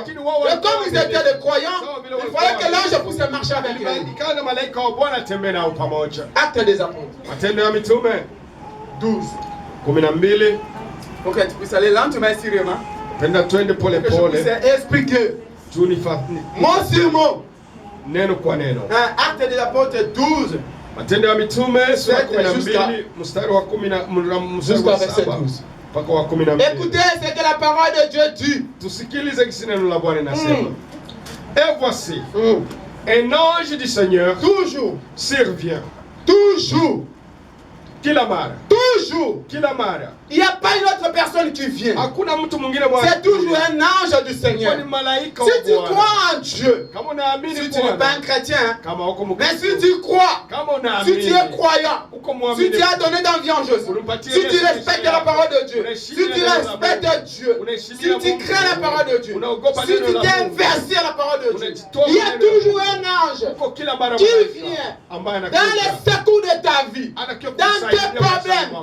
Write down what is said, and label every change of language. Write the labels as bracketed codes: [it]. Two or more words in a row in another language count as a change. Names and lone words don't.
[fr] Et comme ils étaient des croyants, il fallait que l'ange puisse marcher avec eux. Acte des apôtres. 12. Ok, tu peux aller lentement et sérieusement. Que je puisse expliquer. Mot sur mot. Acte des apôtres 12. [sw] Matendo ya Mitume sura 12 mstari wa 10 [fr] jusqu'à verset 12. Écoutez ce que la parole de Dieu dit. [sw] Tusikilize kisi neno la Bwana inasema. [fr] Et voici un ange du Seigneur toujours survient. Toujours. [sw] Kila mara. [fr] Toujours. [sw] Kila mara. [fr] Il n'y a pas une autre personne qui vient. C'est toujours un ange du Seigneur. Si tu crois en Dieu, si tu n'es pas un chrétien, mais si tu crois, si tu es croyant, si tu as donné ta vie en Jésus, si tu respectes la parole de Dieu, si tu respectes Dieu, si tu crées la parole de Dieu, si tu t'es investi à la parole de Dieu, il y a toujours un ange qui vient dans les secours de ta vie, dans tes problèmes.